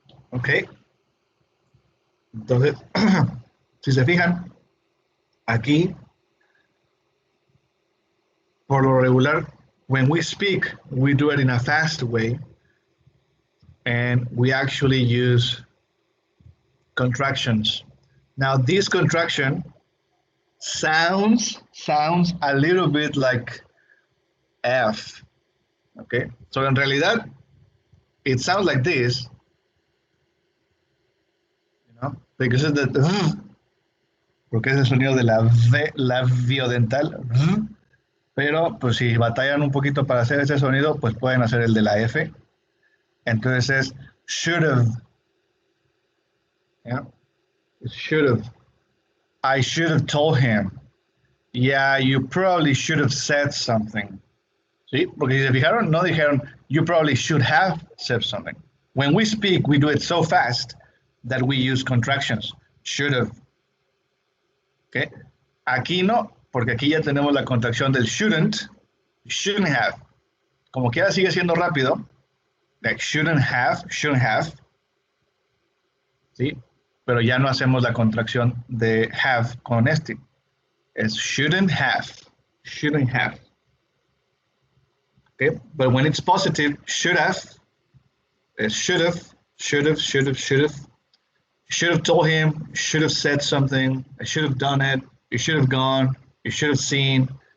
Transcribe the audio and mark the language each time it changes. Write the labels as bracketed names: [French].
[English] Ok. [Spanish] Entonces, si se fijan, aquí, por lo regular, [English] when we speak, we do it in a fast way, and we actually use contractions. Now, this contraction sounds a little bit like F. Okay, so [Spanish] en realidad, [English] it sounds like this, you know, because of the, [Spanish] porque es el sonido de la V labiodental, pero pues si batallan un poquito para hacer ese sonido, pues pueden hacer el de la F. Entonces es should have, yeah, should have. [English] I should have told him. Yeah, you probably should have said something. ¿Sí? [Spanish] Porque si se fijaron, no dijeron, [English] you probably should have said something. When we speak, we do it so fast that we use contractions. Should have. ¿Okay? [Spanish] Aquí no, porque aquí ya tenemos la contracción del shouldn't have. Como quiera sigue siendo rápido. [English] Like shouldn't have. [Spanish] ¿Sí? Pero ya no hacemos la contracción de have con este. Es shouldn't have. [English] Okay, but when it's positive, should have. Should have told him, should have said something, I should have done it, you should have gone, you should have seen.